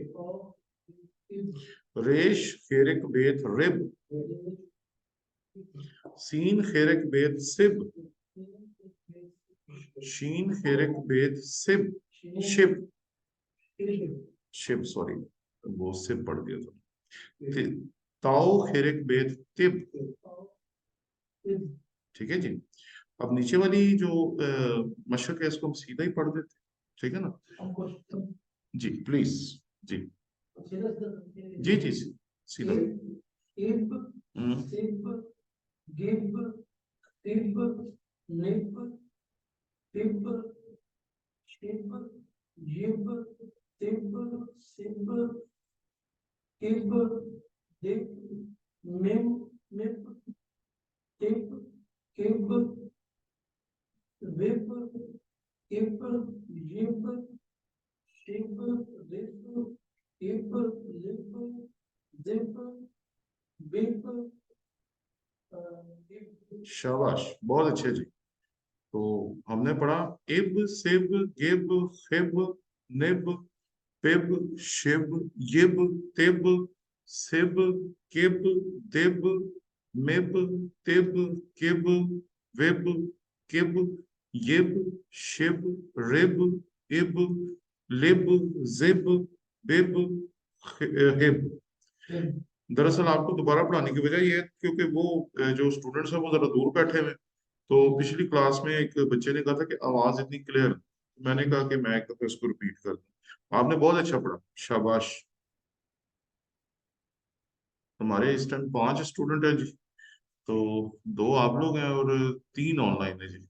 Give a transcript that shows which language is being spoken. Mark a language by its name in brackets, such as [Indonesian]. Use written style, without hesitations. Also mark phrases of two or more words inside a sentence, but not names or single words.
[Hindi] रेश खेरिक बेत रिब, सीन खेरिक बेत सिब, शीन खेरिक बेत सिब, शिब, शिब सॉरी वो सिब पढ़ दिया था, ताओ खेरिक बेत तिब, ठीक है जी। अब नीचे वाली जो मशक है इसको हम सीधा ही पढ़ देते, ठीक है ना जी, प्लीज जी जी जी सीधा, गिब, तिब, निब, तिब, शिब, जिब, तिब, सिब, किब, दिब, मिम, मिब, तिब, किब, विब, किब, जिब, शिब, रिब, किब, लिब, दिब, बिब, शाबाश, बहुत अच्छे जी। तो हमने पढ़ा इब सिब गिब खिब निब पिब शिब यिब तिब सिब किब दिब मिब तिब किब विब किब यिब शिब रिब इब लिब जिब बिब हिब। दरअसल आपको दोबारा पढ़ाने की वजह यह है क्योंकि वो जो स्टूडेंट्स हैं वो जरा दूर बैठे हुए हैं। तो पिछली क्लास में एक बच्चे ने कहा था कि आवाज इतनी क्लियर, मैंने कहा कि मैं एक दफा इसको रिपीट कर दूं। आपने बहुत अच्छा पढ़ा, शाबाश। हमारे इस टाइम 5 स्टूडेंट हैं जी, तो 2 आप लोग हैं और 3 ऑनलाइन है जी।